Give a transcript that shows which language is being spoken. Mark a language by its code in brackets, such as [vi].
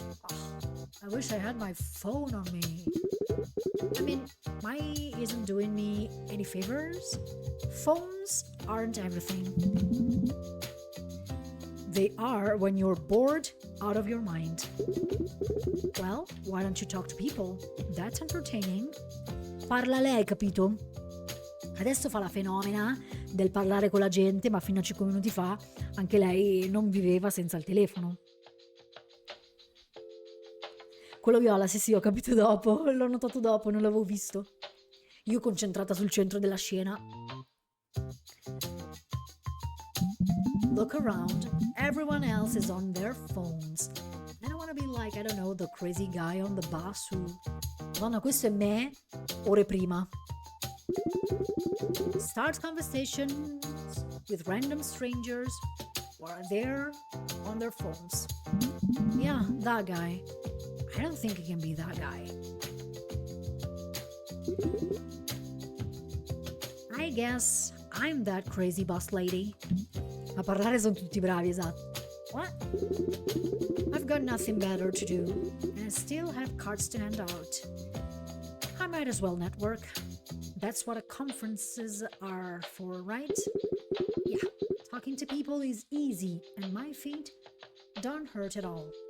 [en] Oh, I wish I had my phone on me. I mean, my isn't doing me any favors. Phones aren't everything. They are when you're bored out of your mind. Well, why don't you talk to people? That's entertaining. [it] Parla lei, capito? Adesso fa la fenomena del parlare con la gente, ma fino a 5 minuti fa anche lei non viveva senza il telefono. Quello viola, sì, ho capito dopo, l'ho notato dopo, non l'avevo visto. Io concentrata sul centro della scena. [en] Look around, everyone else is on their phones. I don't want to be like, I don't know, the crazy guy on the bus who... [it] Madonna, questo è me, ore prima. [en] Start conversations with random strangers who are there on their phones. Yeah, that guy. I don't think it can be that guy. I guess I'm that crazy boss lady. [it] A parlare sono tutti bravi, esatto. [en] What? I've got nothing better to do, and I still have cards to hand out. I might as well network. That's what conferences are for, right? Yeah, talking to people is easy, and my feet don't hurt at all.